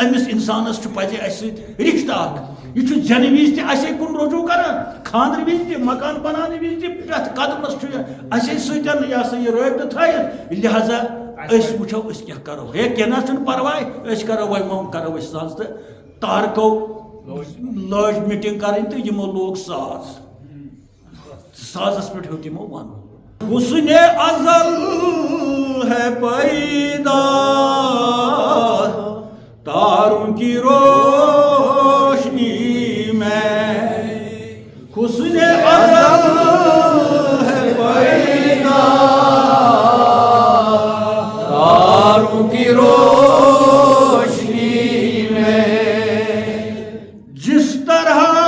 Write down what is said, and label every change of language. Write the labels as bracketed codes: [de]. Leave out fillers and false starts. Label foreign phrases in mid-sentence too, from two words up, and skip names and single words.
[ks] أمِس اِنسانس چھُ پزے اَسہِ سۭتۍ رشتہٕ اکھ یہ چھُ زینہٕ وِزِ تہِ اَسے کُن رجوع کران خاندرٕ وِزِ تہِ مکان بناونہٕ وِزِ تہِ پرٛٮ۪تھ قدمس چھُ اَسے سۭتۍ یہِ ہسا یہِ رٲبطہٕ تھٲیِتھ لہذا أسۍ وٕچھو أسۍ کیٛاہ کرو ہے کینٛہہ نہ چھُنہٕ پرواے أسۍ کرو وۄنۍ کرو أسۍ ساز تہٕ تارکو لٲج میٖٹِنٛگ کَرٕنۍ تہٕ یِمو لوگ ساز سازس پٮ۪ٹھ ہیوٚت یِمو وَنُن [ur] حُسنِ ازل ہے پیدا تاروں کی روشنی میں حسنِ ازل ہے پیدا تاروں کی روشنی میں جس طرح